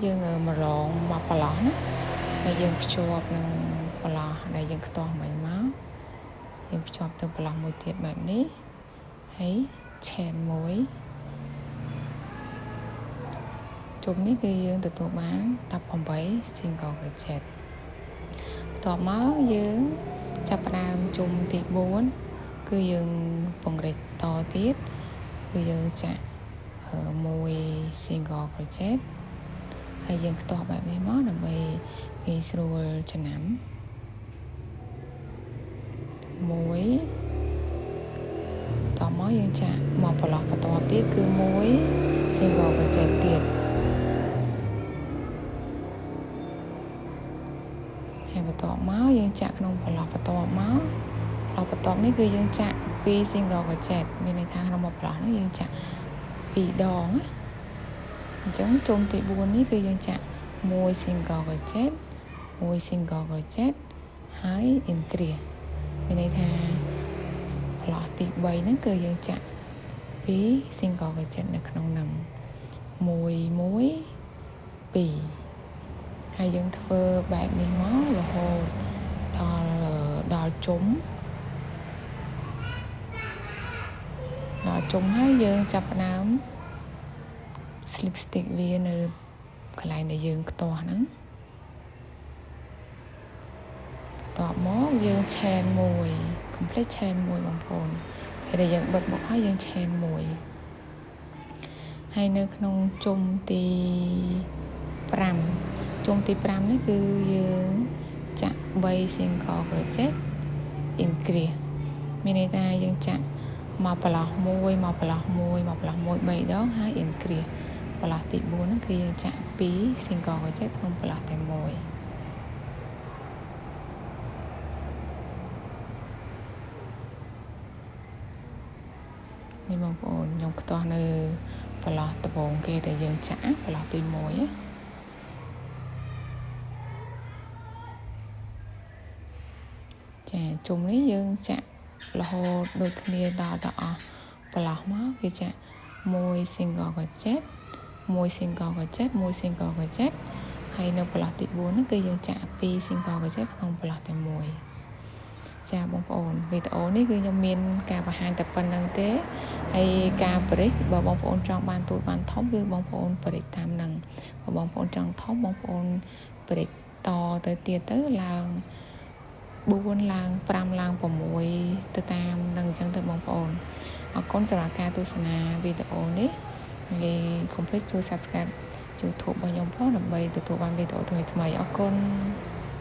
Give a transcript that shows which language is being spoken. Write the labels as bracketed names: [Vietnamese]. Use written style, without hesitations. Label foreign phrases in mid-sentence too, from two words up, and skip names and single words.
[Khmer] យើងមករងមកប្រឡោះណាហើយយើងភ្ជាប់នឹងប្រឡោះដែលយើងខ្ទាស់មិញមកយើងភ្ជាប់ទៅប្រឡោះមួយទៀតបែបនេះហើយឆែនមួយ ជុំនេះគឺយើងទទួលបាន18 [English] single crochet [Khmer] បន្ទាប់មកយើងចាប់ផ្ដើមជុំទី4គឺយើងពង្រីកតទៀតគឺយើងចាក់1 [English] single crochet [Khmer] ហើយយើងខ្ទាស់បែបនេះមកដើម្បីងាយស្រួលចំណាំ 1តមកយើងចាក់មកប្រឡោះបន្តទៀតគឺ1 [English] single crochet [Khmer] ទៀតហើយបន្ទាប់មកយើងចាក់ក្នុងប្រឡោះ បន្ទាប់មកបន្ទាប់នេះគឺយើងចាក់2 [English] single crochet [Khmer] មានន័យថាក្នុងមួយប្រឡោះនេះយើង ចាក់2ដងណាអញ្ចឹងជុំទី4នេះគឺយើងចាក់1 [English] single crochet 1 single crochet [Khmer] ហើយ increase មានន័យថាប្រឡោះទី3ហ្នឹងគឺយើងចាក់2 [English] single crochet [Khmer] នៅក្នុងនឹង1 1 2ហើយយើងធ្វើបែបនេះមករហូតដល់ជុំ ហើយយើងចាប់ផ្ដើម [English] slip stitch [Khmer] វានៅកន្លែងដែលយើងខ្ទាស់ហ្នឹងបន្ទាប់មកយើង [English] chain 1 complete chain 1 [Khmer] បងប្អូនពេលដែលយើងបិទមកហើយយើង chain 1ហើយនៅក្នុងជុំទី5នេះគឺយើងចាក់3 [English] single crochet increase [Khmer] មានន័យថាយើងចាក់មកប្រឡោះ1មកប្រឡោះ1មកប្រឡោះ1 3ដងហើយ increase ប្រឡោះទី4ហ្នឹងគឺយើងចាក់2 [English] single crochet [Khmer] ក្នុងប្រឡោះតែ1 នេះបងប្អូនខ្ញុំខ្ទាស់នៅប្រឡោះដំបូងគេដែលយើងចាក់ប្រឡោះទី1ចាជុំនេះយើងចាក់រហូតដូចគ្នាដល់អស់ប្រ ឡោះមកគឺចាក់1 [English] single crochet 1 single crochet [Khmer] 1 [English] single crochet [Khmer] ហើយនៅប្រឡោះទី4ហ្នឹងគឺយើងចាក់2 single crochet ក្នុងប្រឡោះតែ1ចាបងប្អូនវីដេអូនេះគឺខ្ញុំមានការបង្ហាញតែប៉ុណ្្នឹងទេហើយការបរិចបើបងប្អូនចង់បានទូចបានធំគឺបងប្អូនបរិចតាមហ្នឹងបើបងប្អូនចង់ធំបងប្អូនបរិចតទៅទៀតទៅឡើង4ឡើង5ឡើង6ទៅតាមនឹងអញ្ចឹងទៅបងប្អូនអរគុណសម្រាប់ការទស្សនាវីដេអូនេះហើយកុំភ្លេចជួយ Subscribe YouTube របស់ខ្ញុំផងដើម្បីទទួលបានវីដេអូថ្មីៗអរគុណ